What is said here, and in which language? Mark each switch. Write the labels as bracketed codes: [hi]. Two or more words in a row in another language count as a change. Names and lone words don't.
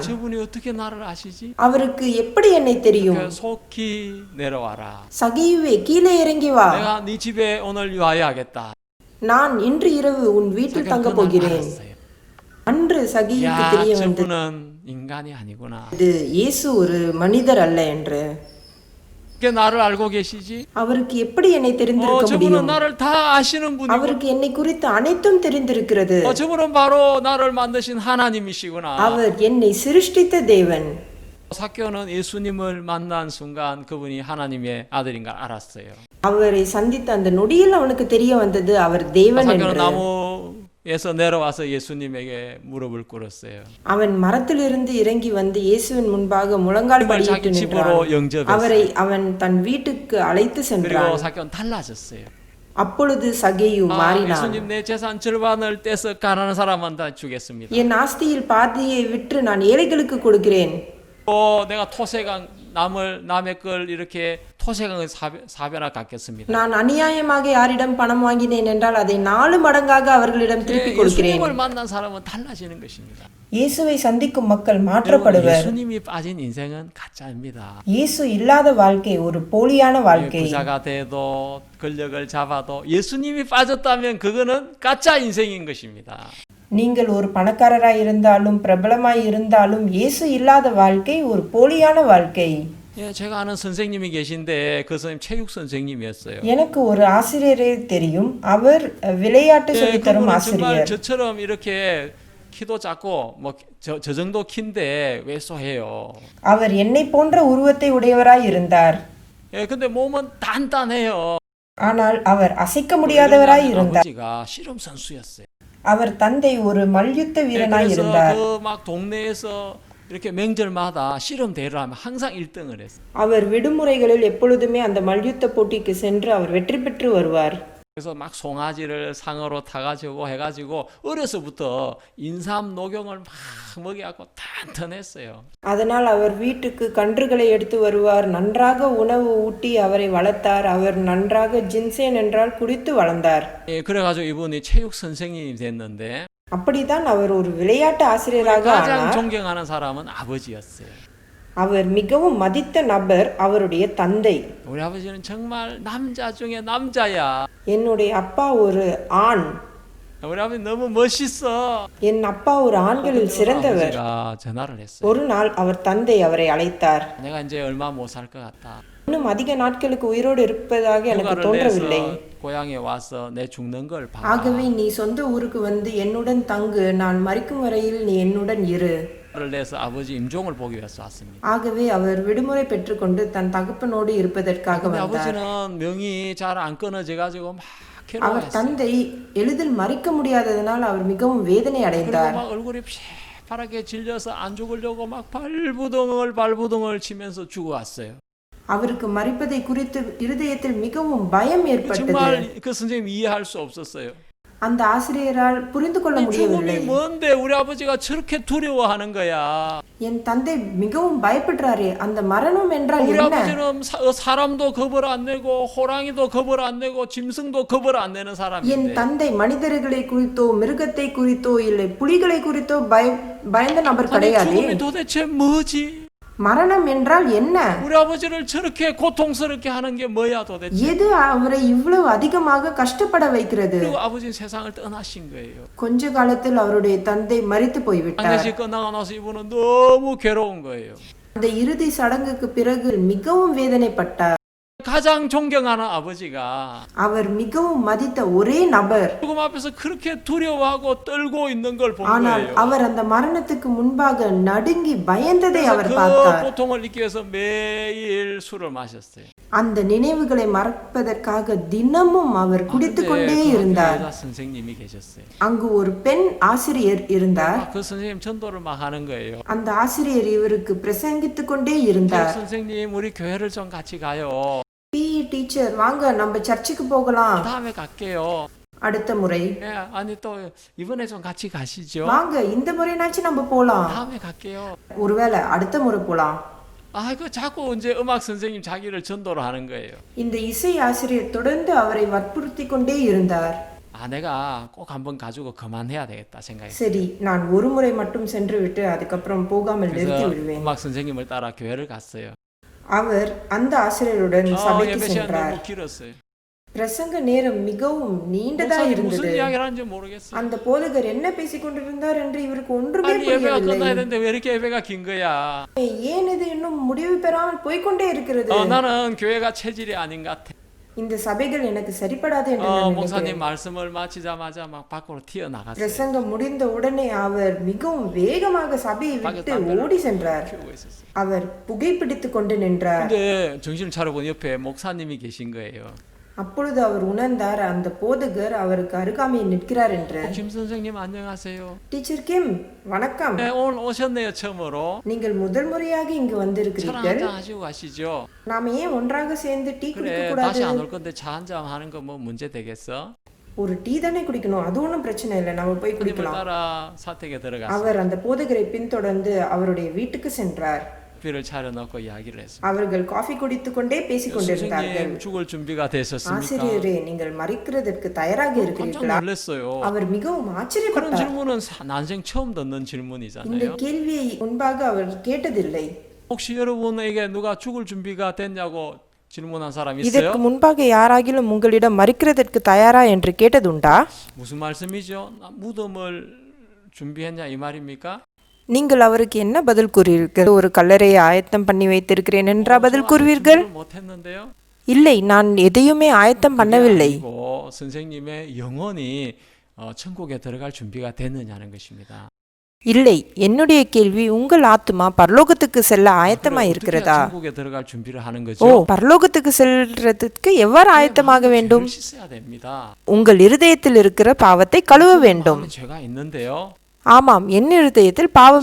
[ko] 저분이 어떻게 나를 아시지? [ta] அவருக்கு எப்படி என்னை தெரியும்? [ko] 그 속히 내려와라. [ta] சகேயுவே, கீழே இறங்கி வா. [ko] 내가 네 집에 오늘 유하여야겠다. [ta] நான் இன்று இரவு உன் வீட்டில் தங்க போகிறேன். அன்று சகேயுக்கு [ko] 야, [ta] தெரிய வந்தது [ko] 저분은 인간이 아니구나. [ta] இது இயேசு ஒரு மனிதர் அல்ல என்று. [ko] 그게 나를 알고 계시지? [ta] அவருக்கு எப்படி என்னை தெரிந்திருக்க [ko] 저분은 [ta] முடியும்? [ko] 나를 다 아시는 분이고. [ta] அவருக்கு என்னை குறித்து அனைத்தும் தெரிந்திருக்கிறது. [ko] 저분은 바로 나를 만드신 하나님이시구나. [ta] அவர் என்னை சிருஷ்டித்த தேவன். [ko] 사케오는 예수님을 만난 순간 그분이 하나님의 아들인 걸 알았어요. [ta] அவரை சந்தித்த அந்த நொடியில் அவனுக்கு தெரிய வந்தது அவர் தேவன் [ko] 사케오는 [ta] என்று. [ko] 나무에서 내려와서 예수님에게 무릎을 꿇었어요. [ta] அவன் மரத்திலிருந்து இறங்கி வந்து இயேசுவின் முன்பாக முழங்கால் [ko] 정말 [ta] படியிட்டு [ko] 자기 [ta] நின்றான். [ko] 집으로 영접했어요. [ta] அவரை அவன் தன் வீட்டுக்கு அழைத்து [ko] 그리고 [ta] சென்றான். [ko] 사케오는 달라졌어요. [ta] அப்பொழுது சகேயு மாறினான். [ko] 예수님 내 재산 절반을 떼서 가난한 사람한테 주겠습니다. [ta] என் ஆஸ்தியில் பாதியை விற்று நான் ஏழைகளுக்கு கொடுக்கிறேன். [ko] 내가 남의 걸 이렇게 토색한 사변을 갚겠습니다. [ta] நான் அநியாயமாக யாரிடம் பணம் வாங்கினேன் என்றால் அதை 4 மடங்காக அவர்களிடம் திருப்பி கொடுக்கிறேன். [ko] 예수님을 만난 사람은 달라지는 것입니다. [ta] இயேசுவை சந்திக்கும் மக்கள் மாற்றப்படுவர். [ko] 예수님이 빠진 인생은 가짜입니다. [ta] இயேசு இல்லாத வாழ்க்கை ஒரு போலியான வாழ்க்கை. [ko] 부자가 돼도 권력을 잡아도 예수님이 빠졌다면 그거는 가짜 인생인 것입니다. [ta] நீங்கள் ஒரு பணக்காரராய் இருந்தாலும் பிரபலமாய் இருந்தாலும் இயேசு இல்லாத வாழ்க்கை ஒரு போலியான வாழ்க்கை. [ko] 제가 아는 선생님이 계신데 그 선생님 체육 선생님이었어요. [ta] எனக்கு ஒரு ஆசிரியரே தெரியும். அவர் விளையாட்டு சொல்லித் தரும் [ko] 그분은 [ta] ஆசிரியர். [ko] 정말 저처럼 이렇게 키도 작고 뭐 저 정도 키인데 왜소해요. [ta] அவர் என்னை போன்ற உருவத்தை உடையவராய் இருந்தார். [ko] 예, 근데 몸은 단단해요. [ta] ஆனால் அவர் அசைக்க முடியாதவராய் [ko] 왜냐하면 [ta] இருந்தார். [ko] 아버지가 씨름 선수였어요. [ta] அவர் தந்தை ஒரு மல்யுத்த [ko] 예, [ta] வீரனாய் [ko] 그래서 [ta] இருந்தார். [ko] 그 막 동네에서 이렇게 명절마다 씨름 대회를 하면 항상 1등을 했어요. [ta] அவர் விடுமுறைகளில் எப்பொழுதுமே அந்த மல்யுத்த போட்டிக்கு சென்று அவர் வெற்றி பெற்று வருவார். [ko] 그래서 막 송아지를 상어로 타가지고 해가지고 어려서부터 인삼 녹용을 막 먹여갖고 단단했어요. [ta] அதனால் அவர் வீட்டுக்கு கன்றுகளை எடுத்து வருவார். நன்றாக உணவு ஊட்டி அவரை வளர்த்தார். அவர் நன்றாக ஜின்சேன் என்றால் குடித்து வளர்ந்தார். [ko] 예, 그래가지고 이분이 체육 선생님이 됐는데 [ta] அப்படித்தான் அவர் ஒரு விளையாட்டு ஆசிரியராக [ko] 가장 [ta] ஆனார். [ko] 존경하는 사람은 아버지였어요. [ta] அவர் மிகவும் மதித்த நபர் அவருடைய தந்தை. [ko] 우리 아버지는 정말 남자 중에 남자야. [ta] என்னுடைய அப்பா ஒரு ஆண். [ko] 우리 아버지 너무 멋있어. [ta] என் அப்பா ஒரு ஆண்களில் சிறந்தவர். [ko] 아버지가 전화를 했어요. [ta] ஒரு நாள் அவர் தந்தை அவரை அழைத்தார். [ko] 내가 이제 얼마 못 살 것 같다. [ta] இன்னும் அதிக நாட்களுக்கு உயிரோடு இருப்பதாக எனக்கு [ko] 휴가를 [ta] தோன்றவில்லை. [ko] 내서 고향에 와서 내 죽는 걸 봐. [ta] ஆகவே நீ சொந்த ஊருக்கு வந்து என்னுடன் தங்கு. நான் மரிக்கும் வரையில் நீ என்னுடன் இரு. [ko] 휴가를 내서 아버지 임종을 보기 위해서 왔습니다. [ta] ஆகவே அவர் விடுமுறை பெற்றுக்கொண்டு தன் தகப்பனோடு இருப்பதற்காக [ko] 근데 [ta] வந்தார். [ko] 아버지는 명이 잘 안 끊어져 가지고 막 [ta] அவர் [ko] 괴로워했어요. [ta] தந்தை எளிதில் மறிக்க முடியாததனால் அவர் மிகவும் வேதனை [ko] 그리고 [ta] அடைந்தார். [ko] 막 얼굴이 파랗게 질려서 안 죽으려고 막 발부둥을 치면서 죽어왔어요. [ta] அவருக்கு மறிப்பதை குறித்து இருதயத்தில் மிகவும் பயம் ஏற்பட்டது. [ko] 정말 그 선생님 이해할 수 없었어요. [ta] அந்த ஆசிரியரால் புரிந்து கொள்ள முடியவில்லை. [ko] 죽음이 뭔데 우리 아버지가 저렇게 두려워하는 거야. [ta] என் தந்தை மிகவும் பயப்படுறாரே, அந்த மரணம் என்றால் [ko] 우리 [ta] என்ன? [ko] 아버지는 사람도 겁을 안 내고 호랑이도 겁을 안 내고 짐승도 겁을 안 내는 [ta] என் [ko] 사람인데 [ta] தந்தை மனிதர்களை குறித்தோ மிருகத்தை குறித்தோ இல்லை புலிகளை குறித்தோ பயந்த நபர் [ko] 아니 [ta] கிடையாது. [ko] 죽음이 도대체 뭐지? [ta] மரணம் என்றால் என்ன? [ko] 우리 아버지를 저렇게 고통스럽게 하는 게 뭐야 도대체? [ta] எது அவரை இவ்வளவு அதிகமாக கஷ்டப்பட வைக்கிறது? [ko] 그리고 아버지는 세상을 떠나신 거예요. [ta] கொஞ்ச காலத்தில் அவருடைய தந்தை மரித்து போய்விட்டார். [ko] 장례식 끝나고 나서 이분은 너무 괴로운 거예요. [ta] அந்த இறுதி சடங்குக்கு பிறகு மிகவும் வேதனைப்பட்டார். [ko] 가장 존경하는 아버지가 [ta] அவர் மிகவும் மதித்த ஒரே நபர். [ko] 죽음 앞에서 그렇게 두려워하고 떨고 있는 걸 본 [ta] ஆனால் [ko] 거예요. [ta] அவர் அந்த மரணத்துக்கு முன்பாக நடுங்கி பயந்ததை [ko] 그래서 [ta] அவர் [ko] 그 [ta] பார்த்தார். [ko] 고통을 잊기 위해서 매일 술을 마셨어요. [ta] அந்த நினைவுகளை மறப்பதற்காக தினமும் அவர் குடித்துக் கொண்டே இருந்தார். [ko] 여자 선생님이 계셨어요. [ta] அங்கு ஒரு பெண் ஆசிரியர் இருந்தார். [ko] 그 선생님 전도를 막 하는 거예요. [ta] அந்த ஆசிரியர் இவருக்கு பிரசங்கித்துக் கொண்டே இருந்தார். [ko] 선생님 우리 교회를 좀 같이 가요. [en] PE teacher [ta] வாங்க நம்ம சர்ச்சுக்கு போகலாம். [ko] 다음에 갈게요. [ta] அடுத்த முறை [ko] 예, 아니 또 이번에 좀 같이 가시죠. [ta] வாங்க இந்த முறைனாச்சும் நம்ம போலாம். [ko] 다음에 갈게요. [ta] ஒருவேளை அடுத்த முறை போலாம். [ko] 그 자꾸 이제 음악 선생님 자기를 전도를 하는 거예요. [ta] இந்த இசை ஆசிரியர் தொடர்ந்து அவரை வற்புறுத்தி கொண்டே இருந்தார். [ko] 내가 꼭 한번 가지고 그만해야 되겠다 생각했어요. [ta] சரி, நான் ஒரு முறை மட்டும் சென்று விட்டு அதுக்கப்புறம் போகாமல் நிறுத்தி [ko] 그래서 [ta] விடுவேன். [ko] 음악 선생님을 따라 교회를 갔어요. [ta] அவர் அந்த ஆசிரியருடன் சபைக்கு [ko] 예배 시간 [ta] சென்றார். [ko] 너무 길었어요. [ta] பிரசங்க நேரம் மிகவும் நீண்டதா [ko] 목사님 [ta] இருந்தது. [ko] 무슨 이야기를 하는지 모르겠어요. [ta] அந்த போதகர் என்ன பேசிக் கொண்டிருந்தார் என்று இவருக்கு ஒன்றுமே [ko] 아니 예배가 [ta] புரியவில்லை. [ko] 끝나야 되는데 왜 이렇게 예배가 긴 거야? [ta] ஏன் இது இன்னும் முடிவு பெறாமல் போய்க்கொண்டே இருக்கிறது? [ko] 나는 교회가 체질이 아닌 것 같아. [ta] இந்த சபைகள் எனக்கு சரிப்படாது என்று நான் [ko] 목사님 [ta] நினைக்கிறேன். [ko] 말씀을 마치자마자 막 밖으로 튀어나갔어요. [ta] பிரசங்கம் முடிந்த உடனே அவர் மிகவும் வேகமாக சபையை விட்டு ஓடி சென்றார். [ko] 피우고 있었어요. [ta] அவர் புகைப்பிடித்துக் கொண்டு நின்றார். [ko] 근데 정신을 차려보니 옆에 목사님이 계신 거예요. [ta] அப்பொழுது அவர் உணர்ந்தார் அந்த போதகர் அவருக்கு அருகாமையில் நிற்கிறார் என்று. [ko] 김 선생님 안녕하세요. [ta] டீச்சர் கிம் வணக்கம். [ko] 네, 오늘 오셨네요 처음으로. [ta] நீங்கள் முதல் முறையாக இங்கு [ko] 차랑 [ta] வந்திருக்கிறீர்கள். [ko] 한잔 하시고 가시죠. [ta] நாம ஏன் ஒன்றாக சேர்ந்து டீ குடிக்க [ko] 그래 [ta] கூடாது? [ko] 다시 안 올 건데 차 한잔 하는 거 뭐 문제 되겠어? [ta] ஒரு டீ தானே குடிக்கணும், அது ஒன்றும் பிரச்சனை இல்லை, நம்ம போய் [ko] 하님을 [ta] குடிக்கலாம். [ko] 따라 사택에 들어갔어요. [ta] அவர் அந்த போதகரை பின்தொடர்ந்து அவருடைய வீட்டுக்கு சென்றார். [ko] 커피를 차려놓고 이야기를 했습니다. [ta] அவர்கள் காஃபி குடித்துக் கொண்டே பேசிக் கொண்டிருந்தார்கள். [ko] 선생님 죽을 준비가 되셨습니까? [ta] ஆசிரியரே, நீங்கள் மறிக்கிறதற்கு தயாராக [ko] 깜짝 [ta] இருக்கிறீர்களா? [ko] 놀랐어요. [ta] அவர் மிகவும் [ko] 그런 [ta] ஆச்சரியப்பட்டார். [ko] 질문은 난생 처음 듣는 [ta] இந்த [ko] 질문이잖아요. [ta] கேள்வியை முன்பாக அவர் கேட்டதில்லை. [ko] 혹시 여러분에게 누가 죽을 준비가 됐냐고 질문한 사람 [ta] இதற்கு [ko] 있어요? [ta] முன்பாக யாராகிலும் உங்களிடம் மறிக்கிறதற்கு தயாரா என்று கேட்டதுண்டா? [ko] 무슨 말씀이죠? 무덤을 준비했냐 이 말입니까? [ta] நீங்கள் அவருக்கு என்ன பதில் கூறுவீர்கள்? ஒரு கல்லறையை ஆயத்தம் பண்ணி வைத்திருக்கிறேன் என்றா பதில் கூறுவீர்கள்? [ko] 못했는데요. [ta] இல்லை, நான் எதையுமே ஆயத்தம் பண்ணவில்லை. [ko] 선생님의 영혼이 천국에 들어갈 준비가 됐느냐는 것입니다. [ta] இல்லை, என்னுடைய கேள்வி உங்கள் ஆத்துமா பரலோகத்துக்கு செல்ல ஆயத்தமா [ko] 어떻게 [ta] இருக்கிறதா? [ko] 천국에 들어갈 준비를 하는 [ta] ஓ, [ko] 거죠? [ta] பரலோகத்துக்கு செல்றதுக்கு எவ்வாறு ஆயத்தமாக வேண்டும்? [ko] 죄를 씻어야 됩니다. [ta] உங்கள் இருதயத்தில் இருக்கிற பாவத்தை கழுவ வேண்டும். [ko] 마음에 죄가 있는데요. [ta] ஆமாம், என் இருதயத்தில் பாவம்